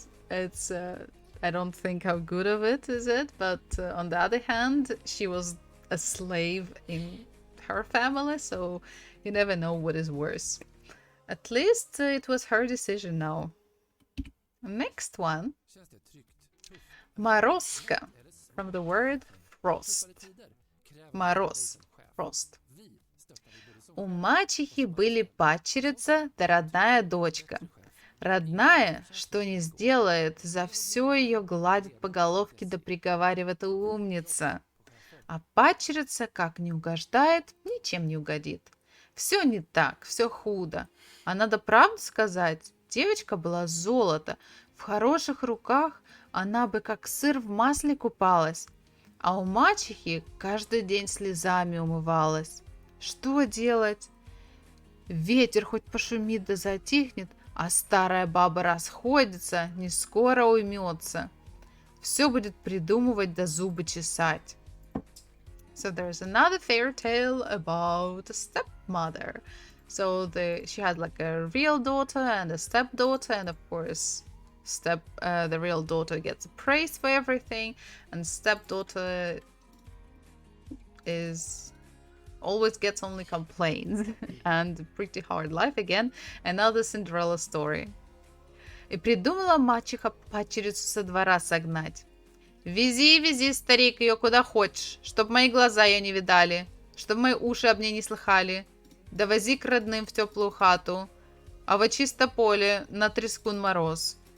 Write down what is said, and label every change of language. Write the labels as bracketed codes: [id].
[en] It's I don't think how good of it is it, but on the other hand, she was a slave in her family, so you never know what is worse. At least it was her decision now. Next one. Морозко, from the word frost. Мороз, frost. [ru] У мачехи были падчерица да родная дочка. Родная, что не сделает, за все ее гладит по головке да приговаривает: умница. А падчерица, как не угождает, ничем не угодит. Все не так, все худо. А надо правду сказать, девочка была золото. В хороших руках она бы как сыр в масле купалась. А у мачехи каждый день слезами умывалась. Что делать? Ветер хоть пошумит да затихнет, а старая баба расходится, не скоро уймется. Все будет придумывать да зубы чесать. [en] So there's another fairy tale about a stepmother. So she had like a real daughter and a stepdaughter, and of course the real daughter gets praised for everything, and stepdaughter always gets only complaints and pretty hard life again. Another Cinderella story. [ru] И придумала мачеха падчерицу со двора согнать. Вези, вези, старик, ее куда хочешь, чтоб мои глаза ее не видали, чтоб мои уши об ней не слыхали. довози к родным в теплую хату, а во чисто поле на трескун мороз.